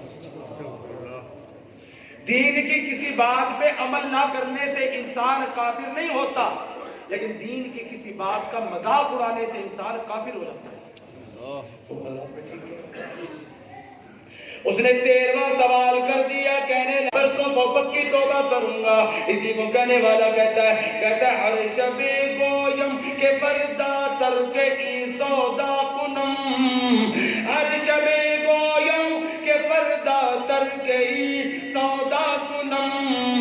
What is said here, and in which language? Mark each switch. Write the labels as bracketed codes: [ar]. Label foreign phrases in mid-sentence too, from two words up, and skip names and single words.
[ur] دین کی کسی بات پہ عمل نہ کرنے سے انسان کافر نہیں ہوتا، لیکن دین کی کسی بات کا مذاق اڑانے سے انسان کافر ہو جاتا ہے. اس نے 13واں سوال کر دیا. کہنے برسوں کو پکی توبہ کروں گا. اسی کو کہنے والا کہتا ہے [fa] ہر شب گویم کہ فردا ترک ای سودا کنم، ہر شب گویم کہ فردا ترک ای سودا کنم.